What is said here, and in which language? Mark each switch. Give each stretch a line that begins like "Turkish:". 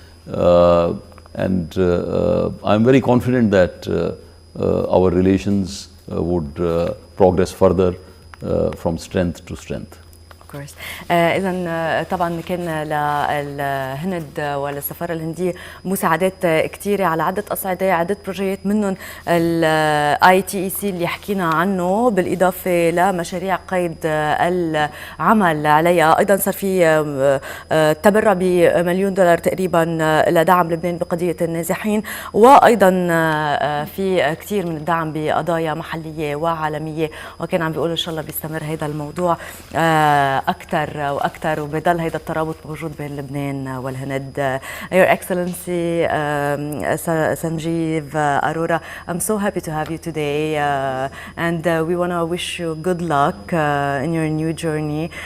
English: And I'm very confident that our relations would progress further from strength to strength. course.
Arabic: إذا طبعا كان للهند وللسفارة الهندية مساعدات كثيرة على عدة أصعدة، عدة بروجيات منهم ITEC اللي حكينا عنه، بالإضافة لمشاريع قيد العمل عليها. أيضا صار في تبرع ب$1,000,000 تقريبا لدعم لبنان بقضية النازحين، وأيضا في كثير من الدعم بقضايا محلية وعالمية، وكان عم بيقولوا إن شاء الله بيستمر هذا الموضوع أكثر وأكثر، وبضل هذا الترابط موجود بين لبنان والهند.
English: Your Excellency Sanjiv Arora, I'm so happy to have you today, and we want to wish you good luck in your new journey.